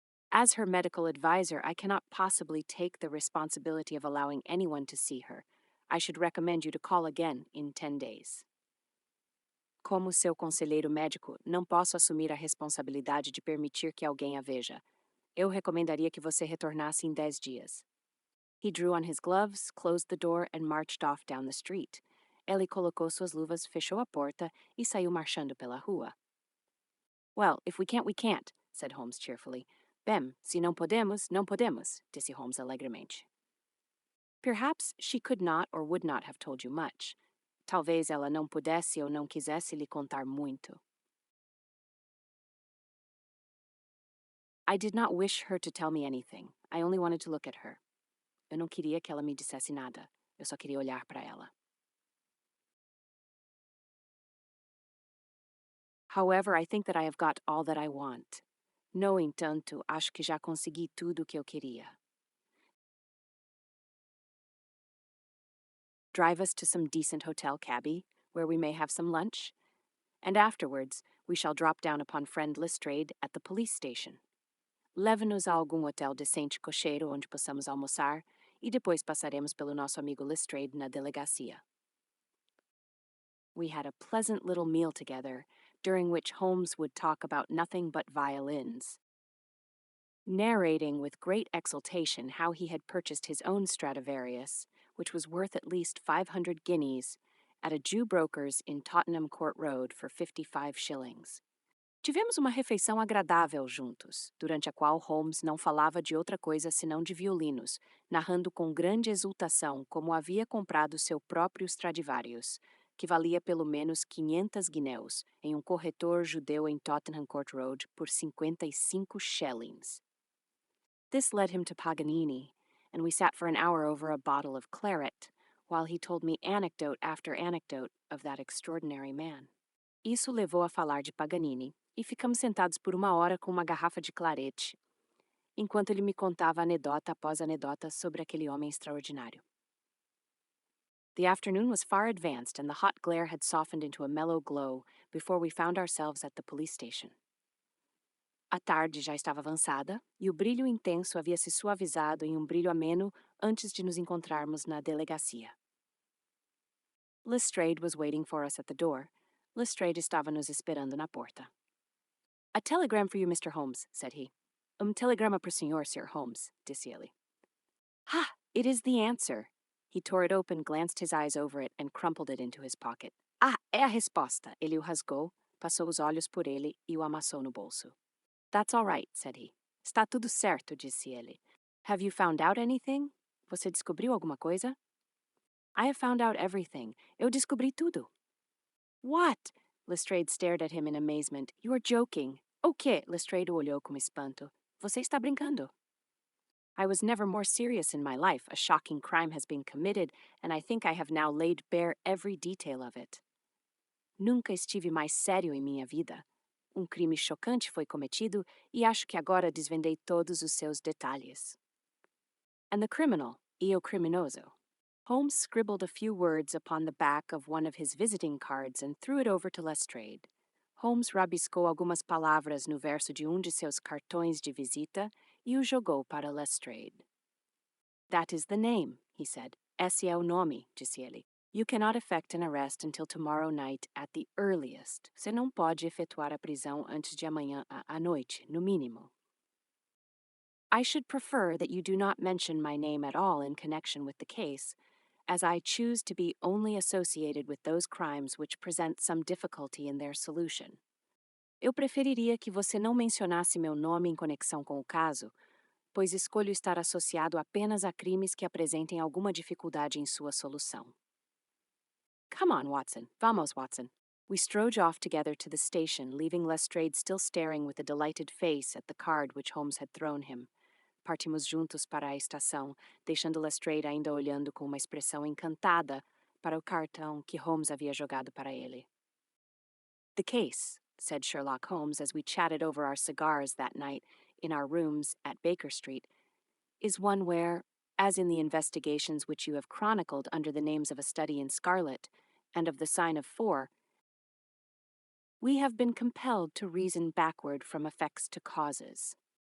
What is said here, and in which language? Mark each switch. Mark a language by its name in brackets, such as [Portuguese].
[English] As her medical advisor, I cannot possibly take the responsibility of allowing anyone to see her. I should recommend you to call again in 10 days. [Portuguese] Como seu conselheiro médico, não posso assumir a responsabilidade de permitir que alguém a veja. Eu recomendaria que você retornasse em 10 dias. [English] He drew on his gloves, closed the door, and marched off down the street. [Portuguese] Ele colocou suas luvas, fechou a porta e saiu marchando pela rua. [English] Well, if we can't, we can't, said Holmes cheerfully. [Portuguese] Bem, se não podemos, não podemos, disse Holmes alegremente. [English] Perhaps she could not or would not have told you much. [Portuguese] Talvez ela não pudesse ou não quisesse lhe contar muito. [English] I did not wish her to tell me anything. I only wanted to look at her. [Portuguese] Eu não queria que ela me dissesse nada. Eu só queria olhar para ela. [English] However, I think that I have got all that I want. [Portuguese] No entanto, acho que já consegui tudo o que eu queria. [English] Drive us to some decent hotel, cabby, where we may have some lunch, and afterwards we shall drop down upon friend Lestrade at the police station. [Portuguese] Leve-nos a algum hotel decente cocheiro onde possamos almoçar e depois passaremos pelo nosso amigo Lestrade na delegacia. [English] We had a pleasant little meal together, during which Holmes would talk about nothing but violins, narrating with great exultation how he had purchased his own Stradivarius, which was worth at least 500 guineas, at a Jew broker's in Tottenham Court Road for 55 shillings. [Portuguese] Tivemos uma refeição agradável juntos, durante a qual Holmes não falava de outra coisa senão de violinos, narrando com grande exultação como havia comprado seu próprio Stradivarius, que valia pelo menos 500 guinéus, em um corretor judeu em Tottenham Court Road por 55 shillings. [English] This led him to Paganini, and we sat for an hour over a bottle of claret, while he told me anecdote after anecdote of that extraordinary man. [Portuguese] Isso levou a falar de Paganini, e ficamos sentados por uma hora com uma garrafa de clarete, enquanto ele me contava anedota após anedota sobre aquele homem extraordinário. [English] The afternoon was far advanced, and the hot glare had softened into a mellow glow before we found ourselves at the police station. [Portuguese] A tarde já estava avançada, e o brilho intenso havia se suavizado em um brilho ameno antes de nos encontrarmos na delegacia. [English] Lestrade was waiting for us at the door. [Portuguese] Lestrade estava nos esperando na porta. [English] A telegram for you, Mr. Holmes, said he. [Portuguese] Telegrama para o senhor, Sir Holmes, disse ele. [English] Ha! It is the answer. He tore it open, glanced his eyes over it, and crumpled it into his pocket. [Portuguese] Ah, é a resposta. Ele o rasgou, passou os olhos por ele e o amassou no bolso. [English] That's all right, said he. [Portuguese] Está tudo certo, disse ele. [English] Have you found out anything? [Portuguese] Você descobriu alguma coisa? [English] I have found out everything. [Portuguese] Eu descobri tudo. [English] What? Lestrade stared at him in amazement. You are joking. [Portuguese] O quê? Lestrade o olhou com espanto. Você está brincando. [English] I was never more serious in my life. A shocking crime has been committed, and I think I have now laid bare every detail of it. [Portuguese] Nunca estive mais sério em minha vida. Crime chocante foi cometido e acho que agora desvendei todos os seus detalhes. [English] And the criminal, [Portuguese] o criminoso. [English] Holmes scribbled a few words upon the back of one of his visiting cards and threw it over to Lestrade. [Portuguese] Holmes rabiscou algumas palavras no verso de de seus cartões de visita e o jogou para Lestrade. [English] That is the name, he said. [Portuguese] Esse é o nome, disse ele. [English] You cannot effect an arrest until tomorrow night at the earliest. [Portuguese] Você não pode efetuar a prisão antes de amanhã à noite, no mínimo. [English] I should prefer that you do not mention my name at all in connection with the case, as I choose to be only associated with those crimes which present some difficulty in their solution. [Portuguese] Eu preferiria que você não mencionasse meu nome em conexão com o caso, pois escolho estar associado apenas a crimes que apresentem alguma dificuldade em sua solução. [English] Come on, Watson. [Portuguese] Vamos, [English] Watson. We strode off together to the station, leaving Lestrade still staring with a delighted face at the card which Holmes had thrown him. [Portuguese] Partimos juntos para a estação, deixando Lestrade ainda olhando com uma expressão encantada para o cartão que Holmes havia jogado para ele. [English] The case, said Sherlock Holmes as we chatted over our cigars that night in our rooms at Baker Street, is one where, as in the investigations which you have chronicled under the names of A Study in Scarlet and of The Sign of Four, we have been compelled to reason backward from effects to causes.